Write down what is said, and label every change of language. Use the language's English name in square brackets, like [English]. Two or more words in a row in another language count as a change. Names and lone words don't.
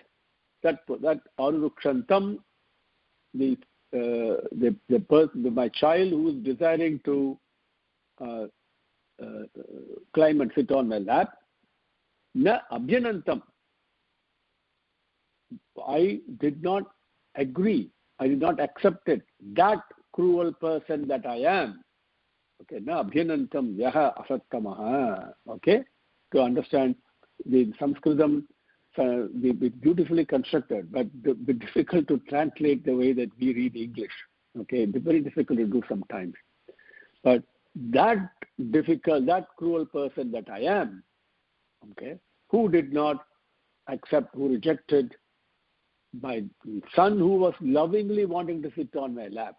[English] That arurukshantam, the person, my child who is desiring to climb and sit on my lap. [Sanskrit] न अभ्यनन्दम्. [English] I did not agree. I did not accept it. That cruel person that I am. [Sanskrit] Okay, न अभ्यनन्दम् यः असत्तमः. [English] Okay, to understand the Sanskritam, beautifully constructed, but difficult to translate the way that we read English. Okay, very difficult to do sometimes. But that cruel person that I am, okay, who did not accept, who rejected my son who was lovingly wanting to sit on my lap.